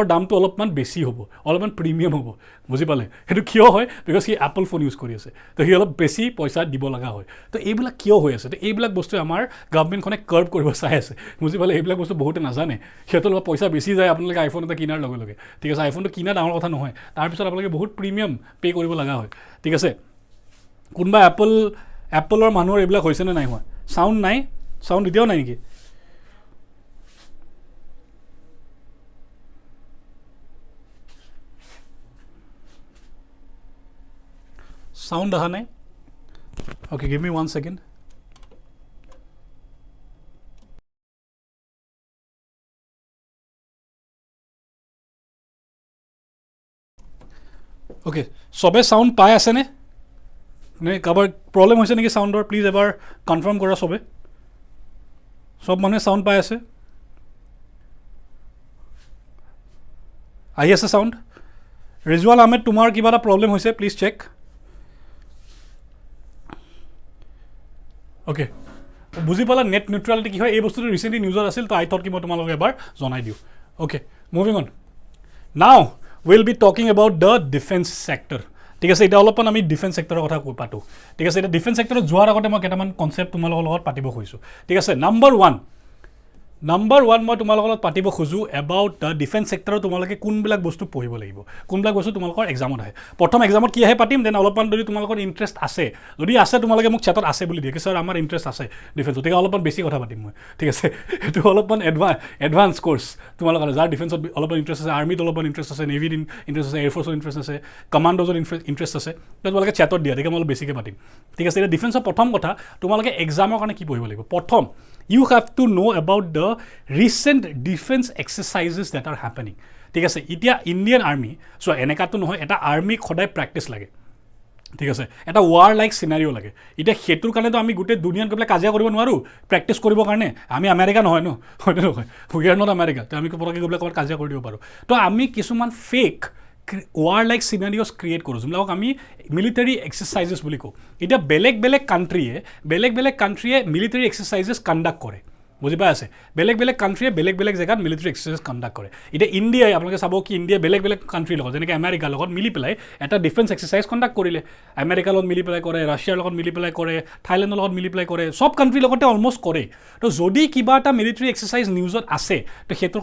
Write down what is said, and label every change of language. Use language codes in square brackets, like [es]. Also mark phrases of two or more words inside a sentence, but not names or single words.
[as] দামটো অলপমান বেছি হ'ব অলপমান প্ৰিমিয়াম হ'ব বুজি পালে সেইটো কিয় হয় বিকজ সি [en] Apple phone use [as] কৰি আছে তো সি অলপ বেছি পইচা দিব লগা হয় তো এইবিলাক কিয় হৈ আছে তো এইবিলাক বস্তু আমাৰ গভৰ্ণমেণ্টখনে কাৰ্ভ কৰিব চাই আছে বুজি পালে এইবিলাক বস্তু বহুতে নাজানে সিহঁতৰ লগত পইচা বেছি যায় আপোনালোকে আইফোন এটা কিনাৰ লগে লগে ঠিক আছে আইফোনটো কিনা ডাঙৰ কথা নহয় তাৰপিছত আপোনালোকে বহুত [en] premium pay' [as] কৰিব লগা হয় ঠিক আছে কোনোবা এপলৰ মানুহৰ এইবিলাক হৈছেনে নাই হোৱা চাউণ্ড নাই চাউণ্ড এতিয়াও নাই নেকি [en] সাউন্ড [as] আহা নাই [en] okay give me 1 second [as] ওকে সবে সাউন্ড পাই আছে নে নে কাবাৰ প্ৰবলেম হৈছে নেকি সাউন্ডৰ প্লিজ এবাৰ কনফাৰ্ম কৰা সবে সব মানুহে সাউন্ড পাই আছে আহি আছে সাউন্ড ৰিজৱাল আহমেদ তোমাৰ কিবা এটা প্ৰবলেম হৈছে [en] please check [as] ওকে বুজি পালা [en] net neutrality [as] কি হয় এই বস্তুটো ৰিসেন্টলি নিউজত আছিল তো [en] I thought [as] কি মই তোমালোকক এবাৰ জনাই দিওঁ ওকে [en] moving on now will be talking about the defense sector [as] ঠিক আছে এটা অলপমান আমি ডিফেন্স সেক্টৰৰ কথা পাতো ঠিক আছে এটা ডিফেন্স সেক্টৰত যোৱাৰ আগতে মই কেইটামান কনসেপ্ট তোমালোকৰ লগত পাতিব খুজিছোঁ ঠিক আছে নাম্বাৰ 1 মই তোমালোকৰ লগত পাতিব খোজো [en] about the defense [as] সেক্টৰত তোমালোকে কোনবিলাক বস্তু পঢ়িব লাগিব কোনবিলাক বস্তু তোমালোকৰ এক্সামত আহে প্ৰথম এক্সামত কি আহে পাতিম দেন অলপমান যদি তোমালোকৰ ইণ্টাৰেষ্ট আছে যদি আছে তোমালোকে মোক চেটত আছে বুলি দিয়ে কি স্যাৰ আমাৰ ইণ্টাৰেষ্ট আছে ডিফেন্সত ঠিক অলপমান বেছি কথা পাতিম মই ঠিক আছে এইটো অলপমান [en] advance course [as] তোমালোকৰ যাৰ ডিফেন্সত অলপমান ইণ্টাৰেষ্ট আছে আৰ্মিত অলপমান ইণ্টাৰেষ্ট আছে নেভিত ইণ্টাৰেষ্ট আছে এয়াৰফ'ৰ্চত ইণ্টাৰেষ্ট আছে কমাণ্ডোজত ইণ্টাৰেষ্ট আছে তোমালোকে চেটত দিয়া ঠিক মই অলপ বেছিকৈ পাতিম ঠিক আছে এতিয়া ডিফেন্সৰ প্ৰথম কথা তোমালোকে এক্সামৰ কাৰণে কি পঢ়িব লাগিব প্ৰথম [en] you have to know about the recent defense exercises that are happening [as] ঠিক আছে এতিয়া ইণ্ডিয়ান আৰ্মি সো এনেকাটো নহয় এটা আৰ্মিক সদায় প্ৰেক্টিছ লাগে ঠিক আছে এটা [en] war like scenario [as] লাগে এতিয়া হেতুৰ কাৰণে তো আমি গোটেই দুনিয়াত গৈ কাজিয়া কৰিব নোৱাৰো প্ৰেক্টিছ কৰিবৰ কাৰণে আমি আমেৰিকা নহয় ন হয়তো নহয় [en] we are not America [as] তো আমি পৰকে গৈ ক'ৰবাত কাজিয়া কৰি দিব পাৰো তো আমি কিছুমান ফেক [en] war like scenarios create [as] কৰো যোনবিলাক আমি [en] military exercises [as] বুলি কওঁ এটা বেলেগ বেলেগ কান্ট্ৰীয়ে [en] military exercises conduct [as] কৰে বুজি পাই আছে বেলেগ কান্ট্ৰীয়ে বেলেগ জেগাত [en] military exercise conduct [as] কৰে এতিয়া ইণ্ডিয়াই আপোনালোকে চাব কি ইণ্ডিয়া বেলেগ কান্ট্ৰীৰ লগত যেনেকৈ আমেৰিকাৰ লগত মিলি পেলাই এটা [en] defense exercise conduct [as] কৰিলে আমেৰিকাৰ লগত মিলি পেলাই কৰে ৰাছিয়াৰ লগত মিলি পেলাই কৰে থাইলেণ্ডৰ লগত মিলি পেলাই কৰে সব কান্ট্ৰীৰ লগতে অলমষ্ট কৰে তো যদি কিবা এটা [en] military exercise [as] নিউজত আছে তো সেইটোৰ